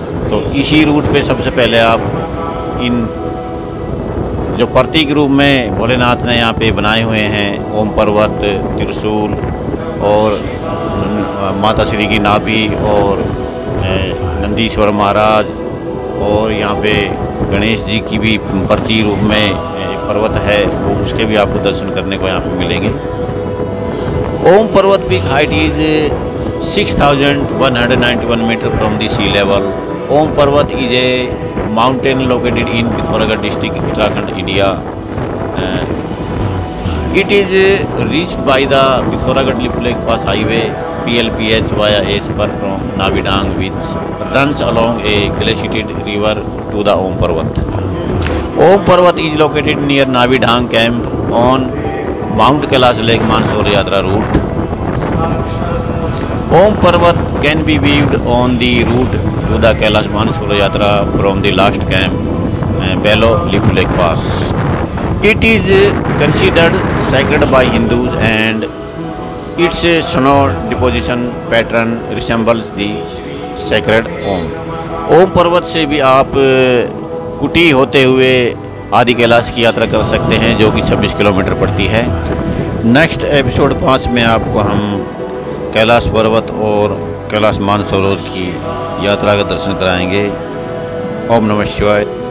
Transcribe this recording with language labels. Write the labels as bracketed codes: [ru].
[hi] तो इसी रूट पे सबसे पहले आप इन जो प्रतीक रूप में भोलेनाथ ने यहाँ पे बनाए हुए हैं, ओम पर्वत, त्रिशूल और माता श्री की नाभि और नंदीश्वर महाराज, और यहाँ पे गणेश जी की भी प्रतीक रूप में पर्वत है, वो उसके भी आपको दर्शन करने को यहाँ पे मिलेंगे। [en] Om Parvat peak height is 6191 metre from the sea level. Om Parvat is a mountain located in Pithoragarh district, Uttarakhand, India. It is reached by the Pithoragढ़-Lipulekh Pass highway (PLPH) via a spur from Navidang, which runs along a glaciated river to the Om Parvat. Om Parvat is located near Navidang camp on Mount Kailash Lake Mansarovar Yatra route. Om Parvat can be viewed on the route to the Kailash Mansarovar Yatra from the last camp, below Lipulekh Pass. It is considered sacred by Hindus and its snow deposition pattern resembles the sacred Om. [hi] ओम पर्वत से भी आप कुटी होते हुए आदि कैलाश की यात्रा कर सकते हैं, जो कि 26 किलोमीटर पड़ती है। नेक्स्ट एपिसोड 5 में आपको हम कैलाश पर्वत और कैलाश मानसरोवर की यात्रा का दर्शन कराएंगे। ओम नमः शिवाय।